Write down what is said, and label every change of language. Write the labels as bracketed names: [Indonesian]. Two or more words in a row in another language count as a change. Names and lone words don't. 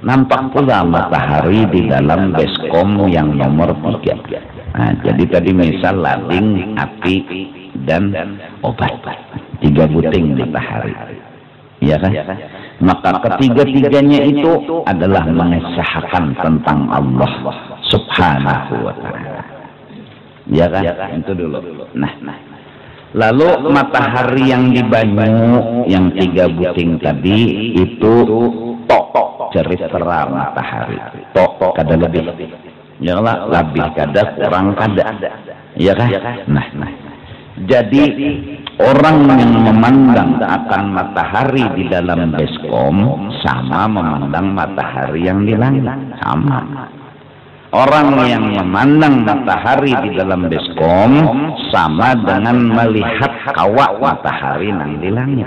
[Indonesian] Nampak pula matahari di dalam baskom yang nomor 3. Nah, jadi tadi misal lading, api, dan obat. 3 buting matahari. Ya kan? Maka ketiga-tiganya itu adalah mengesahkan tentang Allah [Arabic] سبحانه و تعالى. [Indonesian] Ya kan? Itu dulu. Nah. [Banjar] Lalu matahari yang di banyu yang 3 buting tadi itu tok cerita matahari. Tok kada lebih. Ya lah, lebih kada kurang kada. [Indonesian] Ya kan? Nah. Jadi orang yang memandang akan matahari di dalam baskom sama memandang matahari yang di langit, sama. Orang yang memandang matahari di dalam baskom sama dengan melihat kawak matahari yang di langit.